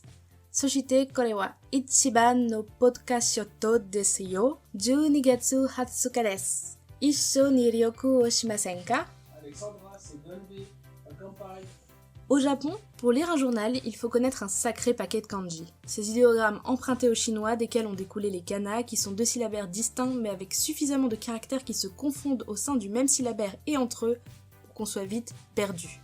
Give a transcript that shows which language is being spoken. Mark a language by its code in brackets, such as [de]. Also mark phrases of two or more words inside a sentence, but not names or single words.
[ja] そしてこれは一番のポッドキャストですよ. 12月20日です。一緒に旅行をしませんか? [fr] Alexandra, c'est Gonbe, à Kanpai. Au Japon, pour lire un journal, il faut connaître un sacré paquet de kanji. Ces idéogrammes empruntés au chinois desquels ont découlé les kana, qui sont 2 syllabaires distincts mais avec suffisamment de caractères qui se confondent au sein du même syllabaire et entre eux pour qu'on soit vite perdu.